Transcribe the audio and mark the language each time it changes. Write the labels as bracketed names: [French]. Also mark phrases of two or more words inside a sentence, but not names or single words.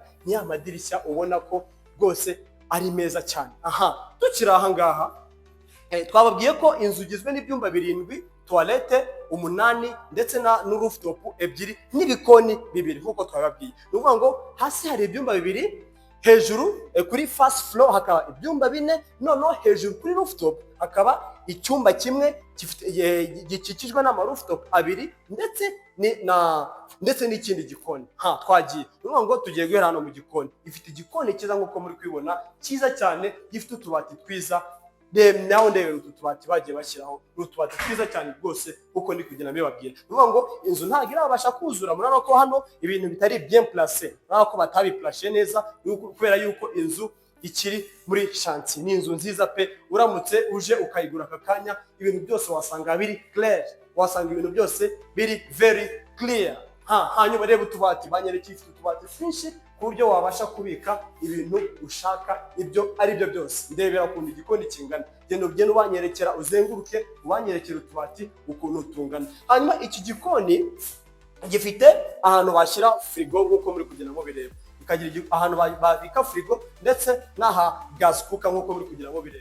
[Kinyarwanda] Ni ya madirishya ubona ko rwose ari meza cyane. Tukiri ahangaha twababwiye ko inzu igizwe n'ibyumba 7, toilette 8 ndetse na rooftop ebyiri n'ibikoni 2 nkuko twababwiye. Ni ukuvuga ngo hasi hari ibyumba 2, hejuru kuri [English] first floor [Kinyarwanda] hakaba ibyumba 4, noneho hejuru kuri rooftop hakaba icyumba kimwe gikikijwe n'ama rooftop 2 ndetse n'ikindi gikoni. Twagiye nuvuga ngo tugiye guhera hano mu gikoni. Ifite igikoni cyiza nkuko muri kwibona, cyiza cyane, gifite utubati twiza. Naho ndebera utu tubati bagiye bashyiraho, utubati twiza cyane rwose uko ndi kugenda mbibabwira. Nuvuga ngo inzu ntabwo irabasha kuzura. Murabona ko hano ibintu bitari [French] bien placé, [Kinyarwanda] murabona ko batabiplace neza kubera yuko inzu ikiri muri chantier. Ni inzu nziza pe. Uramutse uje ukayigura aka kanya, ibintu byose wasanga biri clear, wasanga ibintu byose biri [English] very clear. [Kinyarwanda] Hanyuma reba utubati banyerekeye, ifite utubati twinshi ku buryo wabasha kubika ibintu ushaka ibyo ari byo byose. Ndebera ukuntu igikoni kingana, genda ugende ubanyerekera, uzenguruke ubanyerekera utubati ukuntu tungana. Hanyuma iki gikoni gifite ahantu bashyira frigo nkuko muri kugenda mubireba, ikagira ahantu babika frigo ndetse n'aha [English] gas cooker [Kinyarwanda] nkuko muri kugenda mubireba.